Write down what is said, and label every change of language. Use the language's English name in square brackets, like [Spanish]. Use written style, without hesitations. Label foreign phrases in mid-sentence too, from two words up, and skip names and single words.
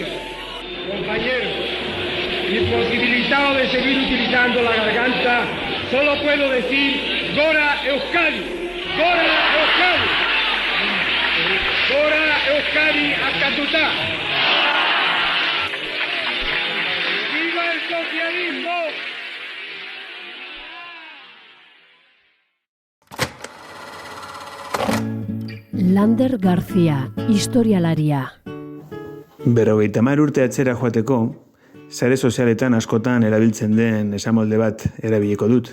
[Spanish] Compañeros, imposibilitado de seguir utilizando la garganta, solo puedo decir [Basque] Gora Euskadi, Gora Euskadi, Gora Euskadi Akatuta. [Spanish] ¡Viva el socialismo! [Basque] Lander García, historialaria. 50 urte atzera joateko, sare sozialetan askotan erabiltzen den esamolde bat erabiliko dut.